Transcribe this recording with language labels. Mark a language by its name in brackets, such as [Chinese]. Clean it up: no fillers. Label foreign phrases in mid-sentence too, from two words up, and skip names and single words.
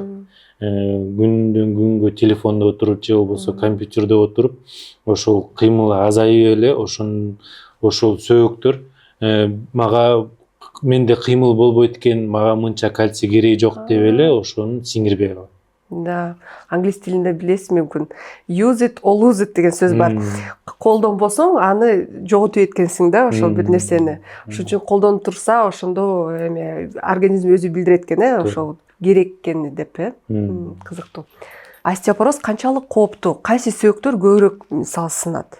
[Kyrgyz] Күндөн күнгө телефондо отуруп же болбосо компьютерде отуруп, ошол кыймыл азайып эле, ошол сөөктөр мага менде кыймыл болбойт экен, мага мынча кальций кереги жок деп эле ошону сиңирбей калат. Да, англис тилинде билесиз мүмкүн. [English] Use it or lose it [Kyrgyz] деген сөз бар. Колдонбосоң, аны жоготуп эткенсиң да, ошол бир нерсени. Ошон үчүн колдонуп турса, ошондо организм өзү билдирет экен, ошол керек экени деп, кызыктуу. Остеопороз канчалык кооптуу? Кайсы сөөктөр көбүрөөк мисалы сынат?